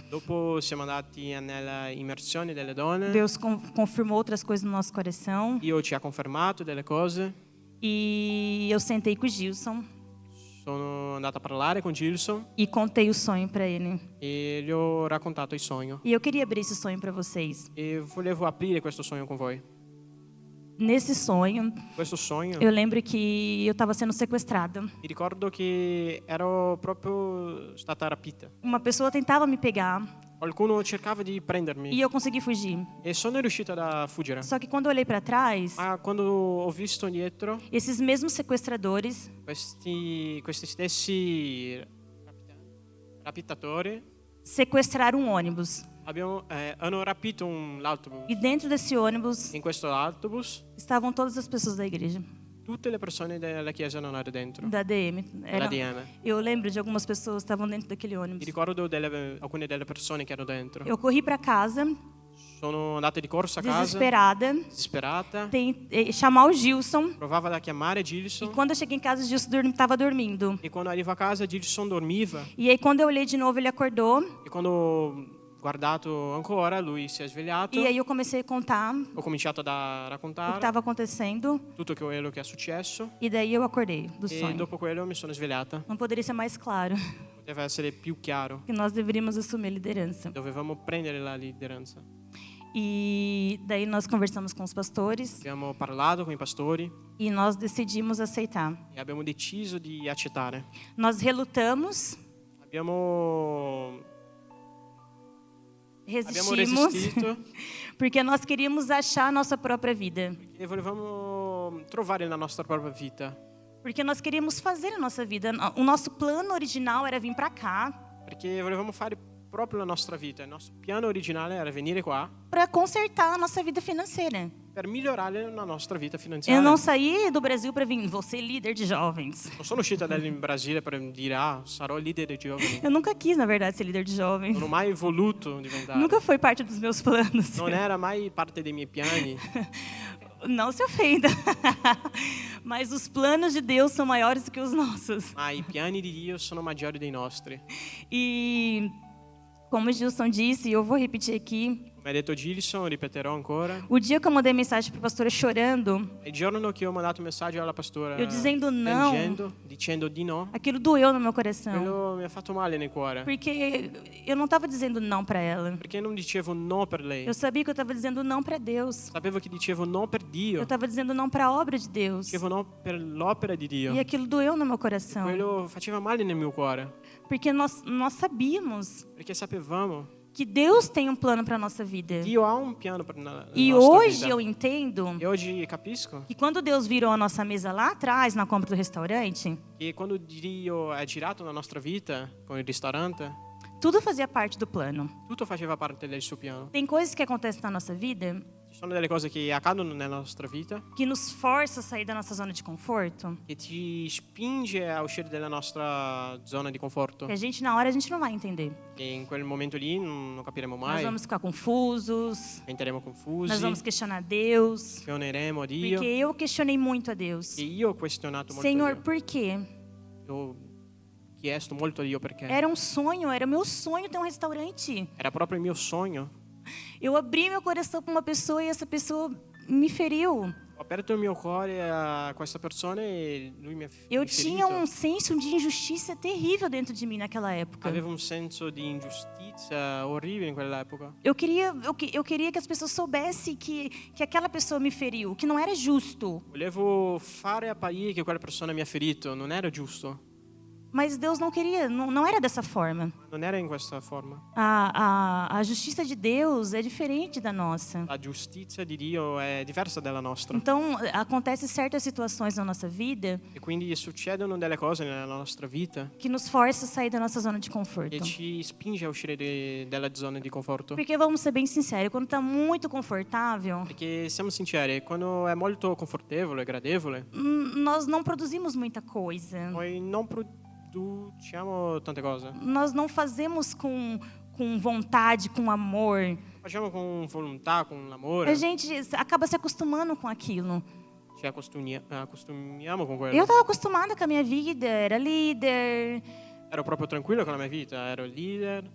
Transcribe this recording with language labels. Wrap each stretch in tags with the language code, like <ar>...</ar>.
<it>Dopo siamo andati nella immersione delle donne.</it> <pt>Deus confirmou outras coisas no nosso coração.</pt> <it>Dio ci ha confermato delle cose.</it> <pt>E eu sentei com o Gilson</pt> <it>Sono andato a parlare con Gilson</it> <pt>e contei o sonho para ele.</pt> <it>e gli ho raccontato il sogno.</it> <pt>E eu queria abrir esse sonho para vocês.</pt> <it>E volevo aprire questo sogno con voi.</it> <pt>Nesse sonho,</pt> <it>Questo sogno,</it> <pt>eu lembro que eu estava sendo sequestrada.</pt> <it>mi ricordo che ero proprio stata rapita.</it> <pt>Uma pessoa tentava me pegar</pt> <it>Qualcuno cercava di</it> <pt>e</pt> <it>prendermi</it> <pt>eu consegui fugir.</pt> <it>e sono riuscita a fuggire.</it> <pt>Só que quando eu olhei para trás,</pt> <it>Ma quando ho visto dietro,</it> <pt>esses mesmos sequestradores</pt> <it>questi stessi rapitatori</it> <pt>sequestraram um ônibus.</pt> <it>hanno rapito l'autobus.</it> <pt>E dentro desse ônibus</pt> <it>In questo autobus</it> <pt>estavam todas as pessoas da igreja,</pt> <it>tutte le persone della chiesa non erano dentro,</it> <pt>da DM.</pt> <it>della DM.</it> <pt>Eu lembro de algumas pessoas que estavam dentro daquele</pt> <it>Mi</it> <pt>ônibus.</pt> <it>ricordo alcune delle persone che erano dentro.</it> <pt>Eu corri para casa,</pt> <it>Sono andate di corsa a casa,</it> <pt>desesperada,</pt> <it>disperata.</it> <pt>chamar o Gilson.</pt> <it>Provava a chiamare</it> <pt>E</pt> <it>Gilson.</it> <pt>quando eu cheguei em casa, o Gilson estava dormindo.</pt> <it>E quando arrivo a casa Gilson dormiva.</it> <pt>E aí, quando eu olhei de novo, ele acordou.</pt> <it>E quando ho guardato ancora, lui si è svegliato.</it> <pt>E aí, eu comecei a contar</pt> <it>Ho cominciato a</it> <pt>o que</pt> <it>raccontare</it> <pt>estava acontecendo.</pt> <it>tutto quello che è successo.</it> <pt>E daí, eu acordei do</pt> <it>E</it> <pt>sonho.</pt> <it>dopo quello mi sono svegliata.</it> <pt>Não poderia ser mais claro</pt> <it>Poteva essere più chiaro.</it> <pt>que nós deveríamos assumir a liderança.</pt> <it>Dovevamo prendere la lideranza.</it> <pt>E daí, nós conversamos com os pastores</pt> <it>Abbiamo parlato con i pastori</it> <pt>e nós decidimos aceitar.</pt> <it>e abbiamo deciso di accettare.</it> <pt>Nós relutamos,</pt> <it>Abbiamo</it> <pt>resistimos,</pt> <it>resistito</it> <pt>porque nós queríamos achar a nossa própria vida.</pt> <it>e volevamo trovare la nostra propria vita.</it> <pt>Porque nós queríamos fazer a nossa vida. O nosso plano original era vir para cá</pt> <it>Perché volevamo fare proprio la nostra vita. Il nostro piano originale era venire qua</it> <pt>para consertar a nossa vida financeira.</pt> <it>per migliorare la nostra vita</it> <pt>Eu</pt> <it>finanziaria.</it> <pt>não saí do Brasil para vir, vou ser líder de jovens.</pt> <it>Non sono uscita dal Brasile per dire sarò leader dei giovani.</it> <pt>Eu nunca quis, na verdade, ser líder de jovens.</pt> <it>Non ho mai voluto diventare.</it> <pt>Nunca foi parte dos meus planos.</pt> <it>Non era mai parte dei miei piani.</it> <pt>Não se ofenda. Mas os planos de Deus são maiores do que os nossos.</pt> <it>Ma i piani di Dio sono maggiori dei nostri.</it> <pt>E como o Gilson disse, e eu vou repetir aqui,</pt> <it>Come ha detto Gilson, ripeterò ancora.</it> <pt>o dia que eu mandei mensagem para a pastora chorando,</pt> <it>Il giorno che ho mandato un messaggio alla pastora</it> <pt>eu dizendo não,</pt> <it>dicendo di no,</it> <pt>aquilo doeu no meu coração.</pt> <it>quello mi ha fatto male nel cuore.</it> <pt>Porque eu não estava dizendo não para ela.</pt> <it>Perché non dicevo no per lei.</it> <pt>Eu sabia que eu estava dizendo não para Deus.</pt> <it>Sapevo che dicevo no per</it> <pt>Eu</pt> <it>Dio.</it> <pt>estava dizendo não para a obra de Deus.</pt> <it>Dicevo no per l'opera di Dio.</it> <pt>E aquilo doeu no meu coração.</pt> <it>Quello faceva male nel mio cuore.</it> <pt>Porque nós sabíamos</pt> <it>Perché sapevamo</it> <pt>que Deus tem um plano para a nossa vida.</pt> <it>Dio ha un piano per la</it> <pt>E</pt> <it>nostra</it> <pt>hoje</pt> <it>vita.</it> <pt>eu entendo</pt> <it>E oggi capisco</it> <pt>que quando Deus virou a nossa mesa lá atrás, na compra do restaurante,</pt> <it>che quando Dio ha girato la nostra vita con il ristorante,</it> <pt>tudo fazia parte do plano.</pt> <it>tutto faceva parte del suo piano.</it> <pt>Tem coisas que acontecem na nossa vida</pt> <it>Ci sono delle cose che accadono nella nostra vita</it> <pt>que nos força a sair da nossa zona de conforto,</pt> <it>che ci spinge a uscire dalla nostra zona di conforto.</it> <pt>que a gente na hora a gente não vai entender.</pt> <it>E in quel momento lì non capiremo</it> <pt>Nós</pt> <it>mai.</it> <pt>vamos ficar confusos,</pt> <it>Diventeremo confusi.</it> <pt>nós vamos questionar Deus,</pt> <it>Questioneremo a Dio.</it> <pt>porque eu questionei muito a Deus.</pt> <it>E io ho questionato molto</it> <pt>Senhor,</pt> <it>Dio.</it> <pt>por quê?</pt> <it>Ho chiesto molto a Dio perché</it> <pt>Era um sonho, era meu sonho ter um restaurante.</pt> <it>era proprio il mio sogno.</it> <pt>Eu abri meu coração para uma pessoa e essa pessoa me feriu.</pt> <it>Ho aperto il mio cuore a questa persona e lui mi ha</it> <pt>Eu</pt> <it>mi ha</it> <pt>tinha</pt> <it>ferito.</it> <pt>um senso de injustiça terrível dentro de mim naquela época.</pt> <it>Avevo un senso di ingiustizia orribile in quell'epoca.</it> <pt>Eu queria que as pessoas soubessem que aquela pessoa me feriu, que não era justo.</pt> <it>Volevo fare apparire che quella persona mi ha ferito, non era giusto,</it> <pt>Mas Deus não queria, não era dessa forma.</pt> <it>non era in questa forma.</it> <pt>A justiça de Deus é diferente da nossa.</pt> <it>La giustizia di Dio è diversa dalla nostra</it> <pt>Então, acontecem certas situações na nossa vida</pt> <it>e quindi succedono delle cose nella nostra vita</it> <pt>que nos forçam a sair da nossa zona de conforto.</pt> <it>che ci spinge a uscire dalla zona di conforto.</it> <pt>Porque vamos ser bem sinceros, quando está muito confortável,</pt> <it>Perché siamo sinceri, quando è molto confortevole, gradevole,</it> <pt>nós não produzimos muita coisa.</pt> <it>noi non produciamo tante cose.</it> <pt>Nós não fazemos com vontade, com amor.</pt> <it>Facciamo con volontà, con l'amore,</it> <pt>A gente acaba se acostumando com aquilo.</pt> <it>ci accostumiamo con</it> <pt>Eu</pt> <it>quello.</it> <pt>estava acostumada com a minha vida, era líder,</pt> <it>Ero proprio tranquillo con la mia vita, ero il leader,</it>